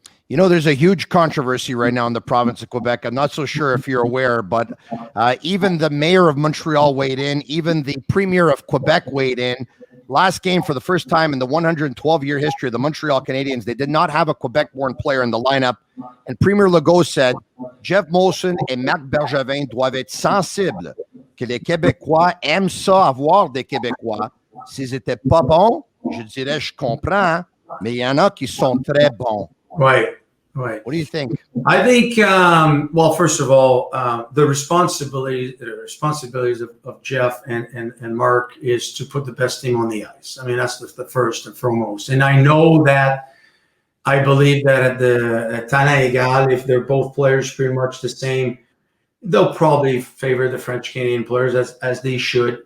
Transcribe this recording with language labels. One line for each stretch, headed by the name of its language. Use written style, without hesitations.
English: You know, there's a huge controversy right now in the province of Quebec. I'm not so sure if you're aware, but even the mayor of Montreal weighed in. Even the premier of Quebec weighed in. Last game, for the first time in the 112-year history of the Montreal Canadiens, they did not have a Quebec-born player in the lineup. And Premier Legault said,
French: Jeff Molson et Marc Bergevin doivent être sensibles que les Québécois aiment ça avoir des Québécois. S'ils n'étaient pas bons, je dirais, je comprends, mais il y en a qui sont très bons.
English: Right. Right. What do you think? I think, well, first of all, the responsibilities of Jeff and Mark is to put the best team on the ice. I mean, that's the first and foremost. And I know that I believe that at talent égal, if they're both players pretty much the same, they'll probably favor the French Canadian players as they should.